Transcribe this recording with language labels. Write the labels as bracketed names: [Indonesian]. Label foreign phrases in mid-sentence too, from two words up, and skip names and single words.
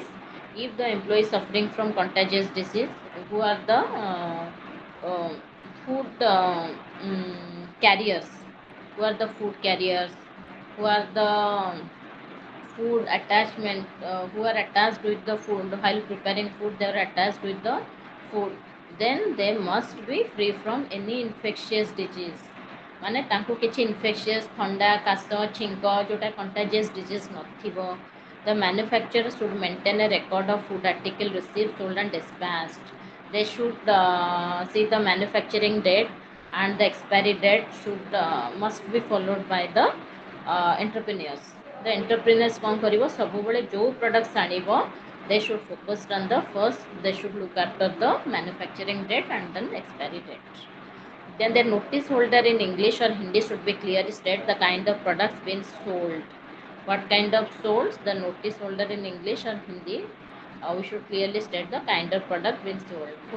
[English] If the employee is suffering from contagious disease, who are the food carriers, who are the food carriers, who are the food attachment, who are attached with the food while preparing food, they are attached with the food, then they must be free from any infectious disease. [Odia] ମାନେ ତାଙ୍କୁ କିଛି ଇନଫେକ୍ସିୟସ୍ ଥଣ୍ଡା କାଶ ଛିଙ୍କ ଯେଉଁଟା [English] contagious disease [Odia] ନଥିବ. [English] The manufacturer should maintain a record of food article received, sold and dispatched. They should see the manufacturing date and the expiry date must be followed by the entrepreneurs. The entrepreneurs [Odia] କ'ଣ କରିବ ସବୁବେଳେ ଯେଉଁ products ଆଣିବ [English] they should focus on the first, they should look after the manufacturing date and then expiry date. Then the notice holder in English or Hindi should be clearly state the kind of products being sold. What kind of sold? The notice holder in English or Hindi, we should clearly state the kind of product being sold.